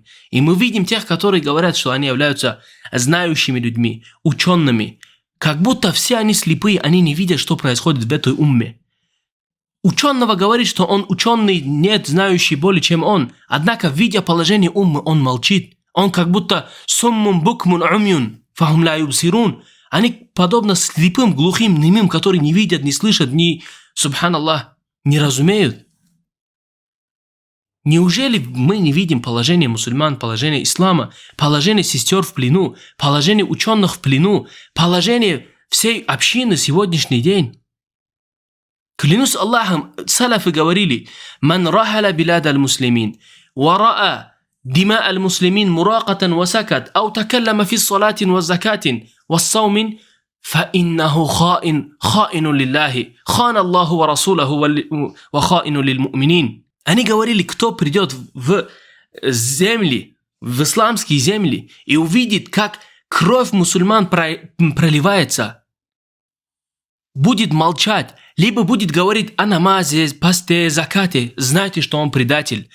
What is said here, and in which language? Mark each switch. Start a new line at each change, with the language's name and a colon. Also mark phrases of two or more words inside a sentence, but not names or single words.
Russian: И мы видим тех, которые говорят, что они являются знающими людьми, учеными. Как будто все они слепые, они не видят, что происходит в этой умме. Ученого говорит, что он ученый, нет знающий более, чем он. Однако, видя положение уммы, он молчит. Он как будто
Arabic: صم بكم عمي فهم لا يبصرون.
Russian: Они подобно слепым, глухим, немым, которые не видят, не слышат, субханаллах, не разумеют. Неужели мы не видим положение мусульман, положение ислама, положение сестер в плену, положение ученых в плену, положение всей общины сегодняшний день. Клянусь Аллахом, салафы говорили:
Arabic: «من رحل بلاد المسلمين ورأى دماء المسلمين مراقة وسكت أو تكلم في صلاة وزكاة وصوم فإنه خائن لله خان الله ورسوله وخائن للمؤمنين». Они говорили, кто придет в земли, в исламские земли, и увидит, как кровь мусульман проливается, будет молчать, либо будет говорить о намазе, посте, закате, знайте, что он предатель.